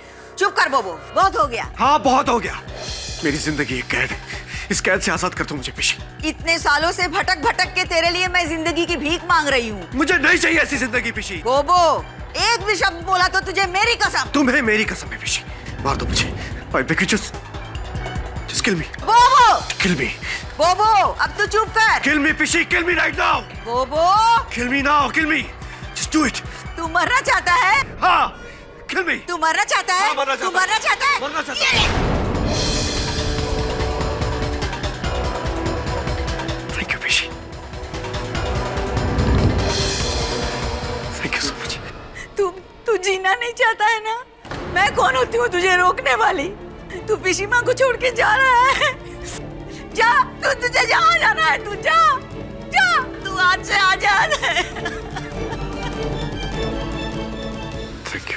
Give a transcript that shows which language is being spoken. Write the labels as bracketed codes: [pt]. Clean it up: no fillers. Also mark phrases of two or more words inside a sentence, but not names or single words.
[hi] चुप कर बोबो, बहुत हो गया। हाँ, बहुत हो गया। मेरी जिंदगी एक कैद है, इस कैद से आजाद कर दो मुझे पिशी। इतने सालों से भटक भटक के तेरे लिए मैं जिंदगी की भीख मांग रही हूँ। मुझे नहीं चाहिए ऐसी जिंदगी पिशी। बोबो, एक भी शब्द बोला तो तुझे मेरी कसम। तुम्हें मेरी कसम है पिशी। मार दो मुझे। [en] I beg you, just kill me. [hi] बोबो! [en] Kill me. [hi] बोबो, अब तो चुप कर। [en] Kill me, पिशी, kill me right now. [hi] बोबो! [en] Kill me now, kill me. Just do it. [hi] तू मरना चाहता है? हाँ, [en] kill me. [hi] तू मरना चाहता है? हाँ, मरना चाहता तू मरना चाहता है? मरना चाहता ये ले। [en] Thank you, पिशी. Thank you so much. [hi] तू जीना नहीं चाहता है ना? मैं कौन होती हूँ तुझे रोकने वाली? तू पिशीमा को छोड़ के जा रहा है। जा, तुझे जहाँ जाना है तू जा, तू आज से आजाद है। [en] Thank you.